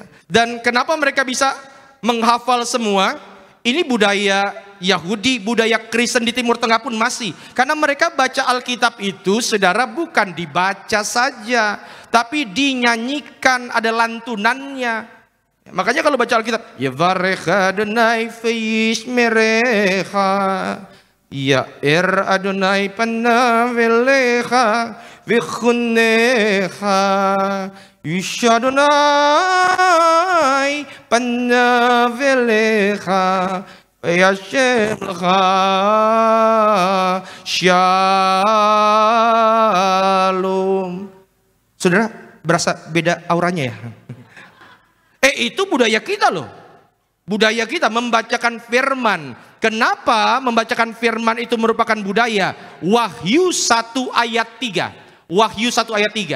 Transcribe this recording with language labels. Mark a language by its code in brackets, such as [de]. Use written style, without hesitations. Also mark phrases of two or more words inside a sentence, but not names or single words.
[id] Dan kenapa mereka bisa menghafal semua? Ini budaya Yahudi, budaya Kristen di Timur Tengah pun masih. Karena mereka baca Alkitab itu, saudara, bukan dibaca saja, tapi dinyanyikan, ada lantunannya. Makanya kalau baca Alkitab, [he] יברכך אדוני וישמרך יאר אדוני פניו אליך ויחנך ישא אדוני פניו אליך וישם לך שלום. [id] Saudara, berasa beda auranya ya? Itu budaya kita loh. Budaya kita membacakan firman. Kenapa membacakan firman itu merupakan budaya? Wahyu 1 ayat 3. Wahyu 1 ayat 3.